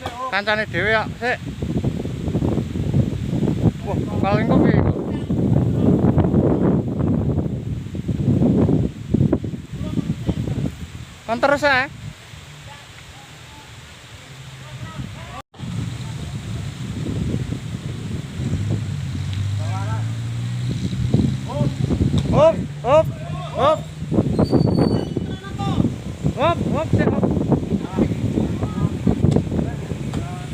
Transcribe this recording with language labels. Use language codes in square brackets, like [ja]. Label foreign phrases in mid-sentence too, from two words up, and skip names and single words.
[jv] kancane dhewe ya, sik. Wah, paling kopi. Kan terus ya. Hop, hop, hop. Hop, hop, sik, hop.